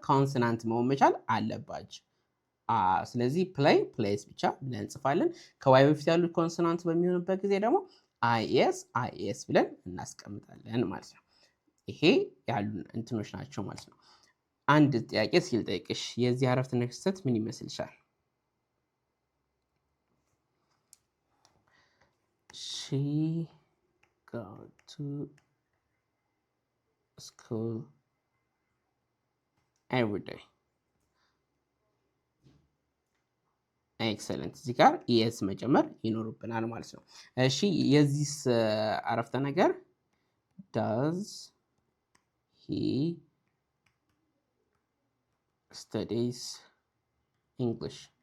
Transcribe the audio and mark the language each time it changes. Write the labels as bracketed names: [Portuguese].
[Amharic] ኮንሶናንት መሆን መቻል አለባች። ስለዚህ ፕሌስ ብቻ ብለን እንጽፋለን። ከዋይ በፊት ያሉት ኮንሶናንት በሚሆንበት ጊዜ ደግሞ አይኤስ ብለን እናስቀምጣለን ማለት ነው። ይሄ ያሉ እንትኖች ናቸው ማለት ነው። አንድ ጥያቄ እስኪ ልጠይቅሽ። የዚህ አረፍተ ነገር ስህተት ምን ይመስልሻል? [English] She go to school every day. [Amharic] ኤክሰለንት። እዚህ ጋር ኢኤስ መጨመር ይኖርብናል ማለት ነው። እሺ የዚህ አረፍተ ነገር [English] does he studies English?